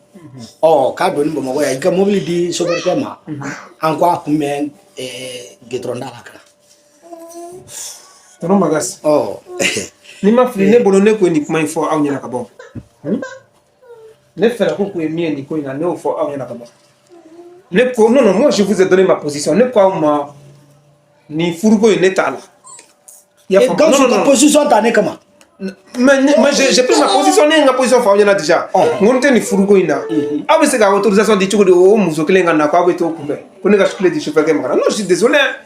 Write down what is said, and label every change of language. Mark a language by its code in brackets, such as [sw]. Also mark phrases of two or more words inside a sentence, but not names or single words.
[bm] K'a donni Bamakɔ yan i ka mobili di chauffeur ma an ko a kunbɛn gitɔrɔnda la ka na. Tonton Magas. Ni ma fili ne bolo ne ko ni kuma in fɔ aw ɲɛna ka ban. Ne fɛrɛ ko kun ye min ye nin ko in na ne y'o fɔ aw ɲɛna ka ban. Ne ko [fr] non, moi je vous ai donné ma position. [bm] Ne ko aw ma ni furuko in ne t'a la. Gawusu ka position ta ne kama. [fr] Mais j'ai pris ma position, [bm] ne ye n ka position fɔ aw ɲɛna déjà. N ko n tɛ nin furuko in na. Aw bɛ se ka autorisation di cogo di o muso kelen ka na ko aw bɛ t'o kunbɛn ko ne ka kile di chauffeur kɛ ma. [fr] Non, je suis désolé.